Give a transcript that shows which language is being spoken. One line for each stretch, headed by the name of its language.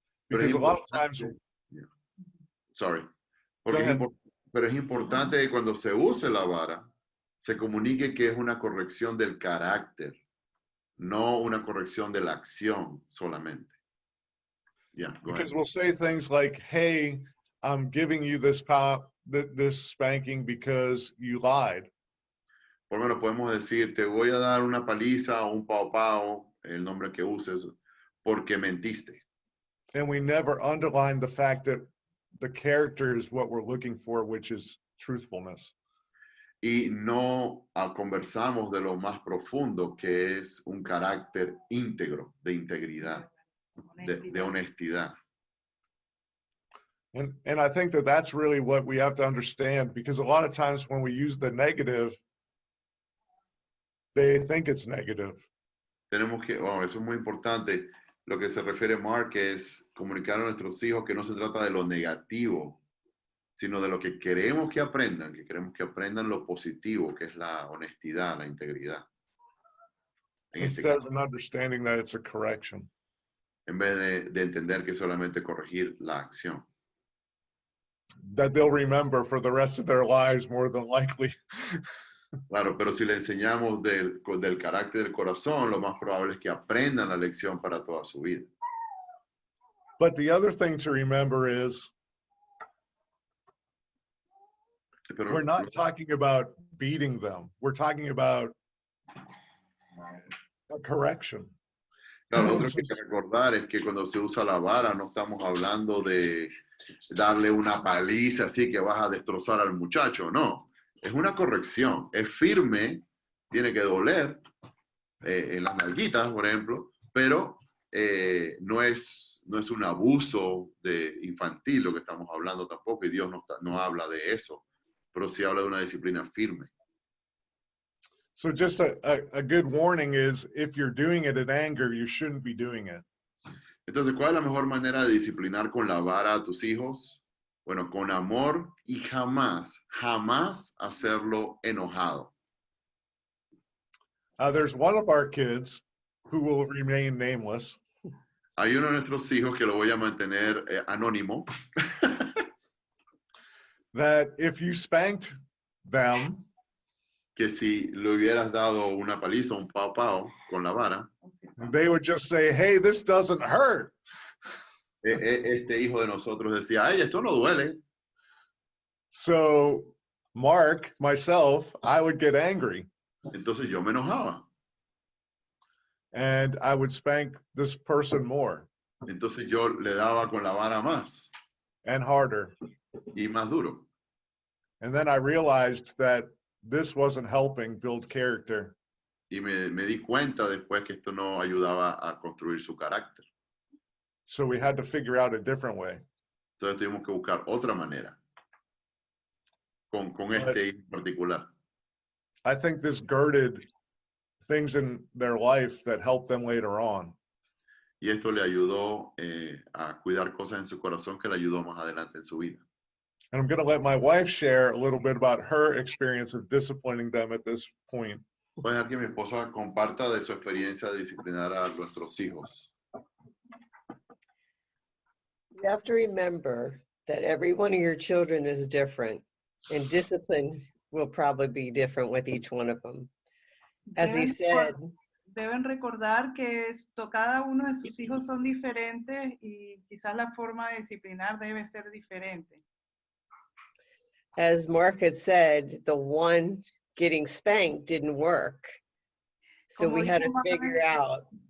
English: Because a lot of times, sorry. Go ahead.
Spanish: Pero es importante que cuando se use la vara, se comunique que es una corrección del carácter, no una corrección de la acción solamente.
English: Yeah, go because ahead. we'll say things like, hey, I'm giving you this spanking because you lied.
Spanish: Por lo menos podemos decir, te voy a dar una paliza o un pao pao, el nombre que uses, porque mentiste.
English: And we never underline the fact that the character is what we're looking for, which is truthfulness.
Spanish: Y no conversamos de lo más profundo, que es un carácter íntegro, de integridad, de honestidad.
English: And I think that that's really what we have to understand, because a lot of times when we use the negative, they think it's negative.
Spanish: Tenemos que, eso es muy importante, lo que se refiere Mark es comunicar a nuestros hijos que no se trata de lo negativo, sino de lo que queremos que aprendan lo positivo, que es la honestidad, la integridad.
English: Instead of understanding that it's a correction.
Spanish: En vez de entender que es solamente corregir la acción.
English: That they'll remember for the rest of their lives, more than likely.
Spanish: Claro, pero si le enseñamos del carácter del corazón, lo más probable es que aprendan la lección para toda su vida.
English: But the other thing to remember is,
Spanish: Pero,
English: we're not talking about beating them. We're talking about a correction.
Spanish: Claro, lo otro que hay que recordar es que cuando se usa la vara no estamos hablando de darle una paliza así que vas a destrozar al muchacho, no. Es una corrección, es firme, tiene que doler en las nalguitas, por ejemplo, pero no es un abuso infantil lo que estamos hablando tampoco, y Dios no habla de eso, pero sí habla de una disciplina firme.
English: So just a good warning is, if you're doing it in anger, you shouldn't be doing it.
Spanish: Entonces, ¿cuál es la mejor manera de disciplinar con la vara a tus hijos? Bueno, con amor y jamás hacerlo enojado.
English: There's one of our kids who will remain nameless.
Spanish: Hay uno de nuestros hijos que lo voy a mantener anónimo.
English: That if you spanked them,
Spanish: que si le hubieras dado una paliza, un pao pao con la vara,
English: they would just say, hey, this doesn't hurt.
Spanish: Este hijo de nosotros decía, ay, esto no duele.
English: So Mark, myself, I would get angry.
Spanish: Entonces yo me enojaba.
English: And I would spank this person more.
Spanish: Entonces yo le daba con la vara más.
English: And harder.
Spanish: Y más duro.
English: And then I realized that this wasn't helping build character.
Spanish: Y me di cuenta después que esto no ayudaba a construir su carácter.
English: So we had to figure out a different way.
Spanish: Entonces tuvimos que buscar otra manera. Con este en particular.
English: I think this girded things in their life that helped them later on.
Spanish: Y esto le ayudó a cuidar cosas en su corazón que le ayudó más adelante en su vida.
English: And I'm going to let my wife share a little bit about her experience of disciplining them at this point.
Spanish: Voy a dejar que mi esposa comparta de su experiencia de disciplinar a nuestros hijos.
English: You have to remember that every one of your children is different, and discipline will probably be different with each one of them. As he said,
Spanish: deben recordar que cada uno de sus hijos son diferentes y quizás la forma de disciplinar debe ser diferente.
English: As Mark had said, the one getting spanked didn't work. So we had to figure out